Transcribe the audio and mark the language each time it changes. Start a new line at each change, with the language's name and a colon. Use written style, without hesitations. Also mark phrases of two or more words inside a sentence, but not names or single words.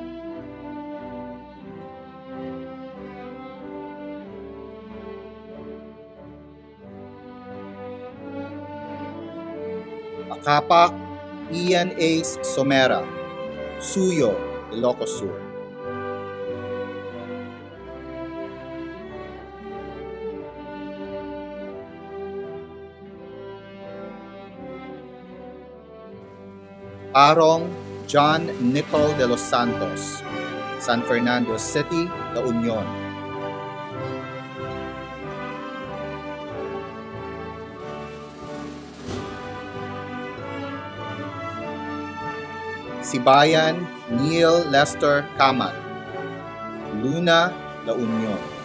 English: Akapak Ian Ace Somera, Suyo, Ilocos Sur. Arong John Nicol de los Santos, San Fernando City, La Union. Sibayan Neil Lester Kamat, Luna, La Union.